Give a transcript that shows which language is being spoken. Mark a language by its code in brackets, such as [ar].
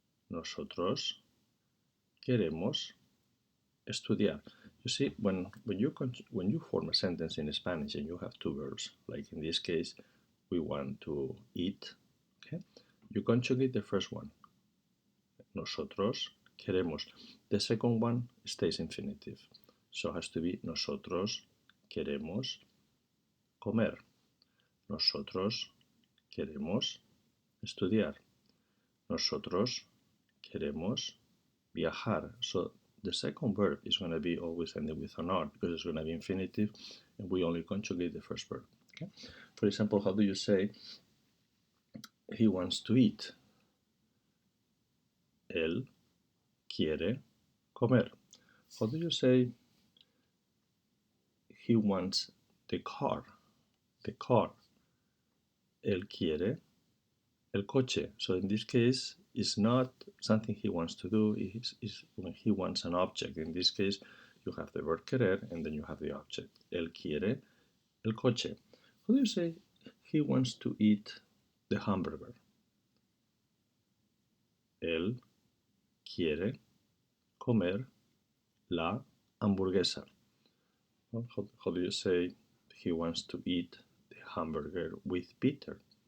[es] Nosotros queremos estudiar. [en] You see, when you form a sentence in Spanish and you have two verbs, like in this case, we want to eat, okay? You conjugate the first one. [es] Nosotros queremos. [en] The second one stays infinitive. So it has to be [es] nosotros queremos comer. Nosotros queremos estudiar. Nosotros queremos viajar. [en] So the second verb is going to be always ending with an R because it's going to be infinitive and we only conjugate the first verb. Okay? For example, how do you say he wants to eat? [es] Él quiere comer. [en] How do you say he wants the car? The car. [es] Él quiere el coche. [en] So in this case, it's not something he wants to do, it's when he wants an object. In this case, you have the verb querer and then you have the object. [es] Él quiere el coche. [en] How do you say he wants to eat the hamburger? [es] Él quiere comer la hamburguesa. [en] Well, how do you say he wants to eat the hamburger with Peter?